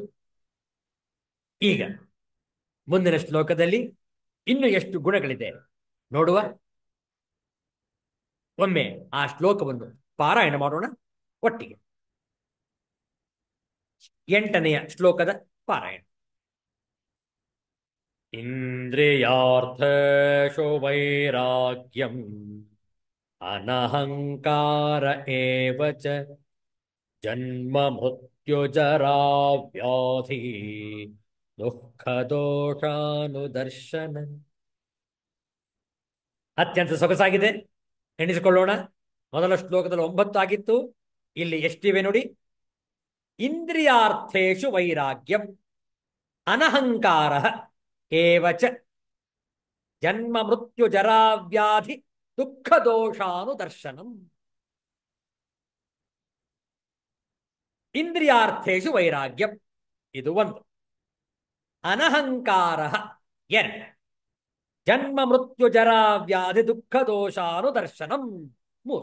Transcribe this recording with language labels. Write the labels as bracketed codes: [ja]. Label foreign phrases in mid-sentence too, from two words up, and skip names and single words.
[kn] ಈಗ ಮುಂದಿನ ಶ್ಲೋಕದಲ್ಲಿ ಇನ್ನು ಎಷ್ಟು ಗುಣಗಳಿದೆ ನೋಡುವ. ಒಮ್ಮೆ ಆ ಶ್ಲೋಕವನ್ನು ಪಾರಾಯಣ ಮಾಡೋಣ ಒಟ್ಟಿಗೆ. 8ನೆಯ ಶ್ಲೋಕದ ಪಾರಾಯಣ. [sa] ಇಂದ್ರಿಯಾರ್ಥೇಷು ವೈರಾಗ್ಯಂ ಅನಹಂಕಾರ ಏವ ಚ ಜನ್ಮ ಮೃತ್ಯುಜರಾ ವ್ಯಾಧಿ ದುಃಖ ದೋಷಾನುದರ್ಶನ. [kn] ಅತ್ಯಂತ ಸೊಗಸಾಗಿದೆ, ಎಣಿಸಿಕೊಳ್ಳೋಣ. ಮೊದಲ ಶ್ಲೋಕದಲ್ಲಿ 9 ಆಗಿತ್ತು, ಇಲ್ಲಿ ಎಷ್ಟಿವೆ ನೋಡಿ. [sa] ಇಂದ್ರಿಯಾರ್ಥೇಷು ವೈರಾಗ್ಯಂ ಅನಹಂಕಾರ ಏವಚ ಜನ್ಮ ಮೃತ್ಯು ಜರಾ ವ್ಯಾಧಿ ದುಃಖ ದೋಷಾನುದರ್ಶನಂ. ಇಂದ್ರಿಯಾರ್ಥೇಷು ವೈರಾಗ್ಯಂ ಇದು 1, ಅನಹಂಕಾರ 2, ಜನ್ಮ ಮೃತ್ಯು ಜರಾ ವ್ಯಾಧಿ ದುಃಖ ದೋಷಾನುದರ್ಶನಂ 3.